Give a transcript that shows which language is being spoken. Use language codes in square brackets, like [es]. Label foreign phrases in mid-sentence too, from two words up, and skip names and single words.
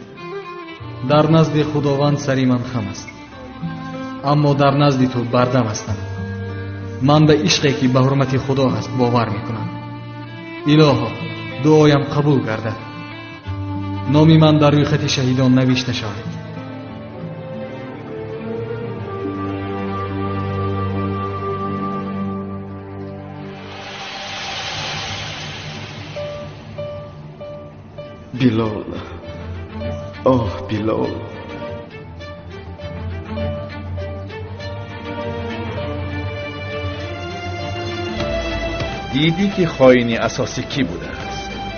[tg] дар назди худованд сари ман хам аст, аммо дар назди ту бардам ҳастам. ман ба ишқе ки ба ҳурмати худо ҳаст бовар мекунам. илоҳо, дуоям қабул гардад. номи ман дар рӯйхати шаҳидон навишта шавад. Bilol, oh Bilol. [fa] دیدی که خائنی اساسی کی بوده است؟